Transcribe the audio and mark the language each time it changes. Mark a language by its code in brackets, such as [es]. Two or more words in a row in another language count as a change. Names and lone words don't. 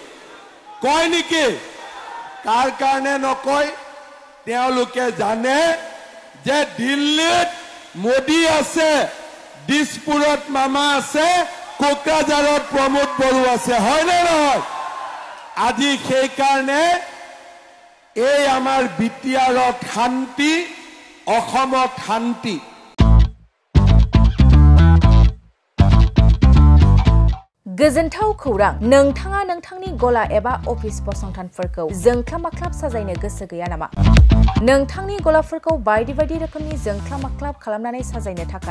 [as] কাৰ কাৰণে নকয় তেওঁলোকে জানে যে দিল্লীত মোদী আছে দিছপুৰত মামা আছে কোকৰাঝাৰত প্ৰমোদ বড়ো আছে হয় নে নহয় আজি সেই কাৰণে এই আমাৰ বিটিআৰত শান্তি অসমত শান্তি [brx] गोजोनथाव खौरां नोंथाङा नोंथांनि गला एबा अफिस फसंथानफोरखौ जोंख्लाब-माख्लाब साजायनो गोसो गैया नामा नोंथांनि गलाफोरखौ बायदि बायदि रोखोमनि जोंख्लाब-माख्लाब खालामनानै साजायनो थाखाय